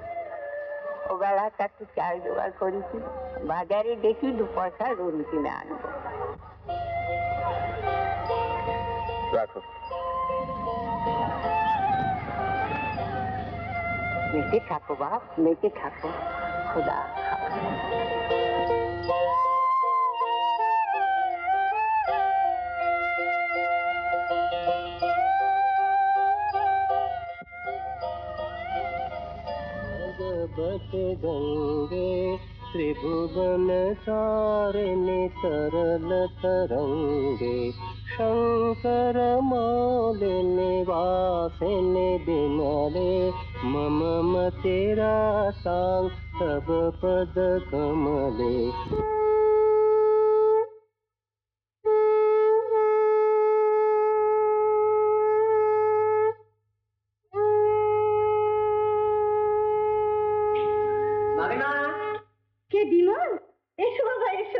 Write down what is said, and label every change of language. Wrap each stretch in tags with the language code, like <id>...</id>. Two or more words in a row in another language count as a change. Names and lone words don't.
<bn>ওবেলা একটু চাল জোগাড় করেছি, বাজারে দেখি 2 পয়সা রুন কিনে আনবো। রাখো। বেঁচে থাকো বাপ, বেঁচে থাকো। খোদা।</bn> <sa>भगवत गंगे त्रिभुवन तारिणि तरल तरंगे शंकर मौलिनि वासिनि विमले मम मतिरा सांग तव पद कमले।</sa> <bn>কে বিমল? এসো বাবা এসো।</bn>